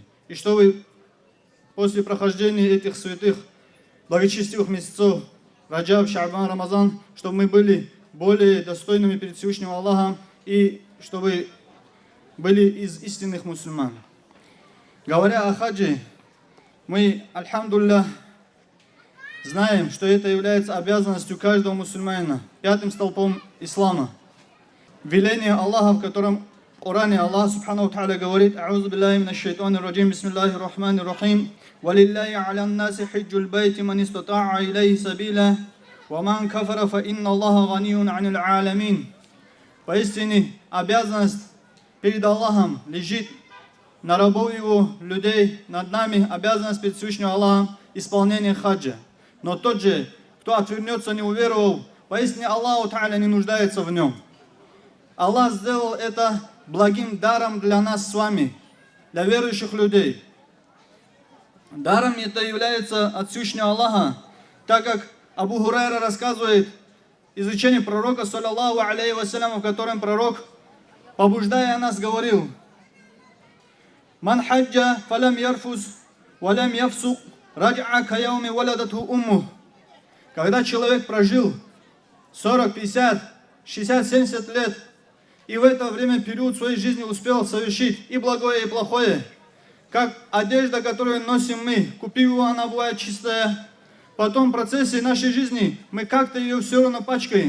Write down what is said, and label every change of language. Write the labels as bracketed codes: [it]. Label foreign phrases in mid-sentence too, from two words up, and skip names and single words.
[ru] И чтобы после прохождения этих святых, благочестивых месяцев Раджаб, Шаабан, Рамазан, чтобы мы были более достойными перед Всевышним Аллахом и чтобы были из истинных мусульман. Говоря о хаджи, мы, альхамдуллях, знаем, что это является обязанностью каждого мусульманина, пятым столпом ислама. Веление Аллаха, в котором в Коране Аллах [ar] سبحانه وتعالى [ru] говорит: [ar] «أعوذ بالله من الشيطان الرجيم، بسم الله الرحمن الرحيم، ولله على الناس حج البيت من استطاع إليه سبيلا، ومن كفر فإن الله غني عن العالمين». [ru] Поистине, обязанность перед Аллахом лежит на рабов его, людей, над нами обязанность перед Всевышним Аллахом исполнение хаджа. Но тот же, кто отвернется, не уверовал, поистине [ar] الله تعالى [ru] не нуждается в нем. Аллах сделал это благим даром для нас с вами, для верующих людей. Даром это является от Всевышнего Аллаха, так как Абу Хурайра рассказывает изучение пророка, [ar] صلى الله عليه وسلم, [ru] в котором пророк, побуждая нас, говорил: [ar] «من حج فلم يرفث ولم يفسق رجع كيوم ولدته أمه». [ru] Когда человек прожил 40, 50, 60, 70 лет, и в это время период своей жизни успел совершить и благое, и плохое, как одежда, которую носим мы, купив его, она бывает чистая, потом в процессе нашей жизни мы как-то ее все равно пачкаем.